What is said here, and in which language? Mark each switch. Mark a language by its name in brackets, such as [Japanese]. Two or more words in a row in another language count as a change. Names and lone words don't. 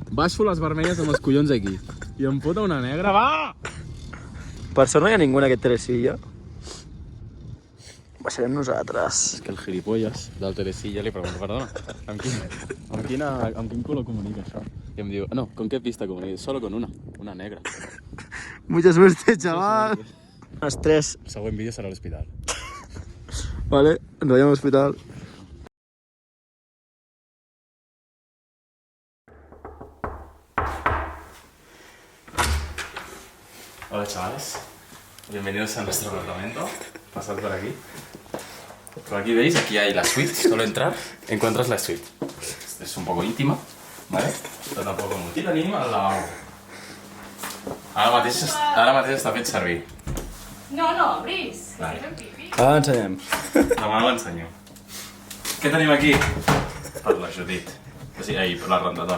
[Catalan] Baixo les vermelles amb els collons aquí. I em fota una negra, va! Per sort no hi ha ningú en aquest Teresilla. Baixarem nosaltres. És que el gilipolles del Teresilla li pregunto, perdona, amb quin color comunica això? I em diu, no, [Spanish] ¿con qué pista comunica? Solo con una negra. Mucha suerte, chaval. [Catalan] Les 3. El següent vídeo serà a l'hospital. Vale, ens veiem a l'hospital. [Spanish] Hola chavales, bienvenidos a nuestro apartamento. Pasad por aquí. Por aquí veis, aquí hay la suite. Solo entrar, encuentras la suite. Es un poco íntima, ¿vale? [Catalan] Però tampoc molt íntima. Tenim el lavabo. Ara mateix està fet servir. No, Bris. Vale. Ara ensenyem. Demà l'ensenyo. Què tenim aquí? Per la Judit. O sigui, ahí, per la rentadora.